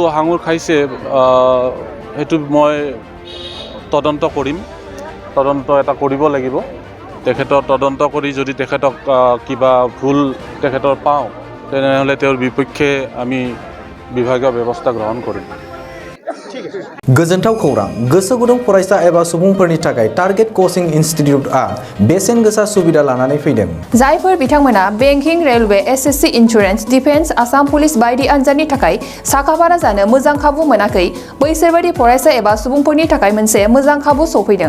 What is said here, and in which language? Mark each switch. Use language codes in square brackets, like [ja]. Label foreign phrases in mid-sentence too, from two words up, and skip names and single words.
[as] তেওঁৰ নামটো সাঙুৰ খাইছে। সেইটো মই তদন্ত কৰিম, তদন্ত এটা কৰিব লাগিব। তেখেতৰ তদন্ত কৰি যদি তেখেতক কিবা ভুল তেখেতৰ পাওঁ তেনেহ'লে তেওঁৰ বিপক্ষে আমি বিভাগীয় ব্যৱস্থা গ্ৰহণ কৰিম। [brx] गोजोनथाव खौरां गोसो गुदुं फरायसा एबा सुबुंफोरनि थाखाय टारगेट कोचिं इनस्टिट्यूटआ बेसेन गोसा सुबिदा लानानै फैदों। जायफोर बिथांमोना [en] banking, railway, SSC, insurance, defence, Assam Police [brx] बायदि आनजादनि थाखाय साखाफारा जानो मोजां खाबु मोनाखै, बैसोरबायदि फरायसा एबा सुबुंफोरनि थाखाय मोनसे मोजां खाबु सफैदों।